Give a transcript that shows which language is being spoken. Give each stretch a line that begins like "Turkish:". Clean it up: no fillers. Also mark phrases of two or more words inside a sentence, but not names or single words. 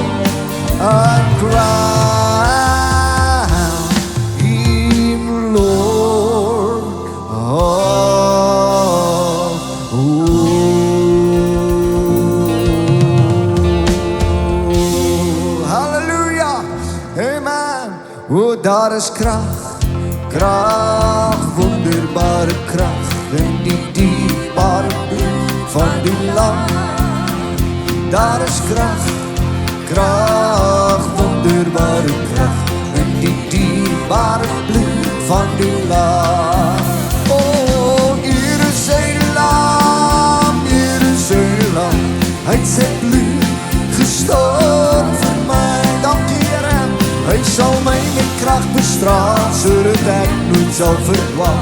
English: And crown Him Lord of all. Hallelujah. Amen.
Afrikaans: Oh, daar is kracht, kracht, wonderbare kracht in die dierbare bloed van die lam. Daar is kracht, kracht, wonderbare kracht in die dierbare bloed van die lam. Oh, hier is een lam, hier is een lam. Hy het sy bloed gestort vir my. Dankie Here. Hy sal my met kracht bestraal, sodat ek nooit sal verdwaal.